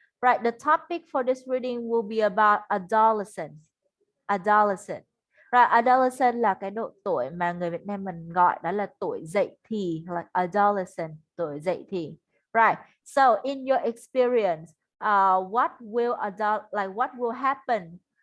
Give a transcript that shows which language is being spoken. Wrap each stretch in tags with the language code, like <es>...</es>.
<en>Right, the topic for this reading will be about adolescence.</en> <vi>Right, adolescent là cái độ tuổi mà người Việt Nam mình gọi đó là tuổi dậy thì, like adolescent, tuổi dậy thì.</vi> <en>Right, so in your experience, what will happen</en>